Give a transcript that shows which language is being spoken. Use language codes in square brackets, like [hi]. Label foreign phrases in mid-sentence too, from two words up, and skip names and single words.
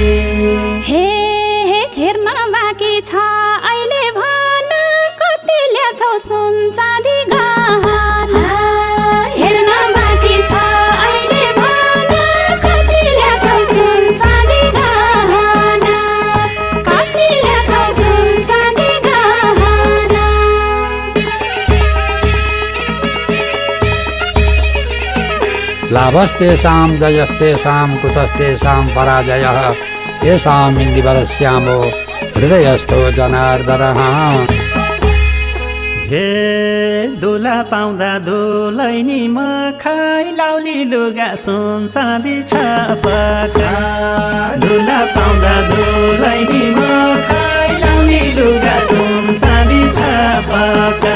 [ne] हे हेर्न बाँकी छ अहिले भन कति ल्याछौ सुन चाँदी गहना। हेर्न बाँकी छ अहिले भन कति ल्याछौ सुन चाँदी गहना। कति ल्याछौ सुन चाँदी गहना। [sa] लाभस्तेषां जयस्तेषां कुतस्तेषां पराजयः येषां इन्दीवरश्यामो हृदयस्थो जनार्दनः। [ne] हे दुला पाउँदा दुलैनी मखाइ लाउली लुगा सुन चाँदी छपका। दुला पाउँदा दुलैनी मखाइ लाउली लुगा सुन चाँदी छपका।